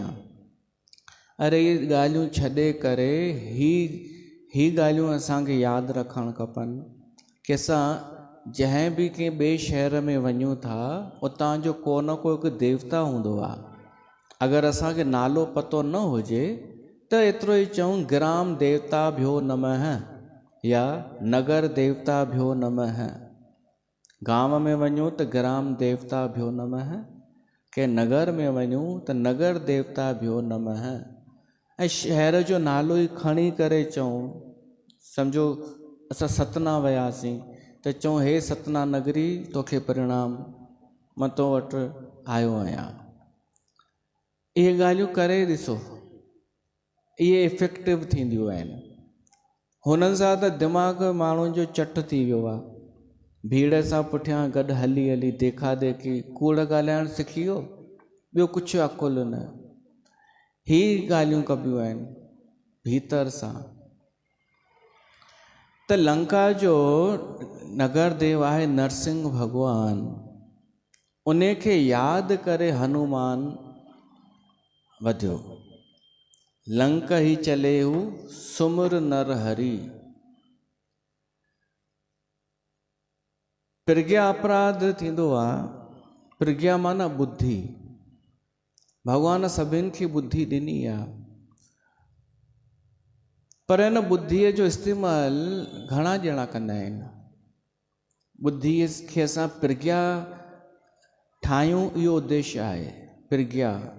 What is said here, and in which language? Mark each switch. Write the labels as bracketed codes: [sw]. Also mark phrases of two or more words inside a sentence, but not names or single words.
[sd] अरे इहे ॻाल्हियूं छॾे करे ही ॻाल्हियूं असांखे यादि रखणु खपनि कि असां जंहिं बि कंहिं ॿिए शहर में वञूं था, उतां जो को न को हिकु देवता हूंदो आहे। अगरि असांखे नालो पतो न हुजे त एतिरो ई चऊं [sa] ग्राम देवताभ्यो नमः [sd] या [sa] नगर देवताभ्यो नमः। [sd] गांव में वञूं त [sa] ग्राम देवताभ्यो नमः, [sd] के नगर में वञूं त [sa] नगर देवताभ्यो नमः। [sd] ऐं शहर जो नालो ई खणी करे चऊं, सम्झो असां सतना वियासीं त चऊं हे सतना नगरी तोखे प्रणाम, मां तो वटि आयो आहियां। इहे ॻाल्हियूं करे ॾिसो, इहे इफेक्टिव थींदियूं आहिनि। हुननि सां त दिमाग़ माण्हुनि जो चट थी वियो आहे। भीड़ सां पुठियां गॾु हली हली देखा देखी कूड़ ॻाल्हाइणु सिखी वियो, ॿियो कुझु अकुल न। ही ॻाल्हियूं कबियूं आहिनि भीतर सां। त लंका जो नगर देव आहे नरसिंह भॻवान, उन खे यादि करे हनुमान वधियो। [awa] लंक ही चलेऊ सुमुर नर हरि। [sd] प्रज्ञा अपराध थींदो आहे। प्रज्ञा माना बुद्धि। भॻवान सभिनि खे बुद्धि ॾिनी आहे, पर हिन बुद्धीअ जो इस्तेमालु घणा ॼणा कंदा आहिनि। बुद्धीअ खे असां प्रज्ञा ठाहियूं, इहो उद्देश्य आहे प्रज्ञा।